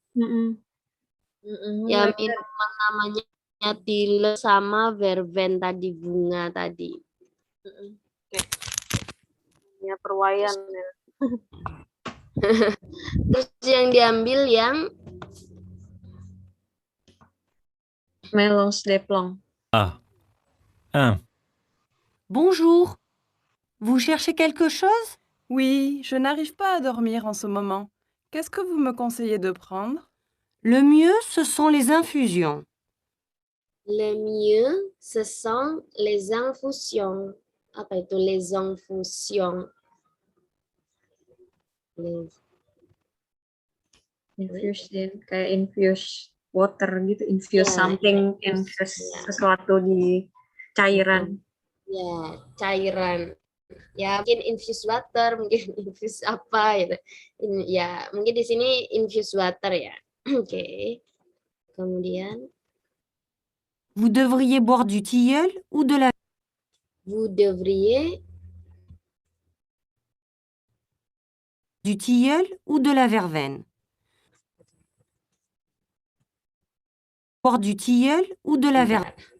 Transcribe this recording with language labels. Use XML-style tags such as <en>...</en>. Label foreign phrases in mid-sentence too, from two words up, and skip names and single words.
<id>Ya minuman namanya tilul sama verven tadi, bunga tadi. Ya perwayan ya. Terus yang diambil yang</id> <fr>Melons de plomb.</fr> <id>Ah. 1.</id> <fr>Bonjour. Vous cherchez quelque chose? Oui, je n'arrive pas à dormir en ce moment. Qu'est-ce que vous me conseillez de prendre? Le mieux, ce sont les infusions. le mieux, ce sont les infusions.</fr> <id>Apa itu</id> <fr>les infusions?</fr> <id>Infuse kayak</id> <en>infuse water</en> <id>gitu, infuse Ya, something, infuse, infuse ya. sesuatu di cairan. Ya, cairan. Ya, mungkin</id> <en>infuse water,</en> <id>mungkin infuse apa gitu. Ya, mungkin di sini</id> <en>infuse water</en> <id>ya. Oke. Kemudian</id> <fr>Vous devriez boire du tilleul ou de la... vous devriez Du tilleul ou de la verveine. Boire du tilleul ou de la verveine.</fr>